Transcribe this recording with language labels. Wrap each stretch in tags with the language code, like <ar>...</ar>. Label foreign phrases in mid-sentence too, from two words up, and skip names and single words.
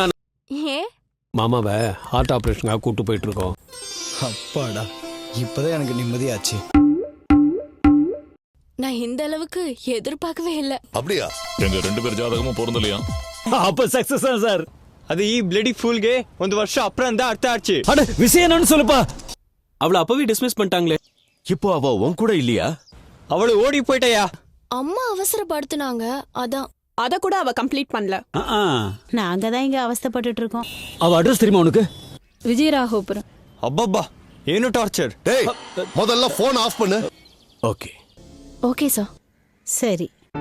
<ta>ஏன் மாமாவை ஹார்ட் ஆப்ரேஷனுக்காக கூட்டு போயிட்டு இருக்கோம். அப்பாடா, இப்பதான் எனக்கு நிம்மதியாச்சு. நான் இந்த அளவுக்கு எதிர்பார்க்கவே இல்ல. அப்படியா? எங்க 2 பேர் ஜாதகமும் பொருந்தலையா? அப்ப சக்சஸ் தான் சார்.</ta> <kn>அது ಈ</kn> <en>bloody foolಗೆ</en> <kn>ಒಂದು ವರ್ಷ ಅಪ್ರಂದ ಅರ್ಥ ಆச்சு.</kn> <ta>அட விஷயம் என்னன்னு சொல்லுப்பா. அவளை அப்பவே டிஸ்மிஸ் பண்ணிட்டாங்களே. இப்போ அவ உன் கூட இல்லையா?</ta> <kn>ಅವಳು ಓಡಿ</kn> <ta>போயிட்டயா? அம்மா அவசரப்படுத்துனாங்க, அதான். அத கூட அவ கம்ப்ளீட் பண்ணல. நாங்க தான் இங்க அவஸ்தைப்பட்டுட்டு இருக்கோம். அவ அட்ரஸ் தெரியுமா உனக்கு? விஜயராகோபுரம்.</ta> <kn>ಅಬ್ಬಬ್ಬಾ, ಏನು ಟಾರ್ಚರ್.</kn> <ta>டேய், முதல்ல போன் ஆஃப் பண்ணு. ஓகே. ஓகே சார். சரி.</ta>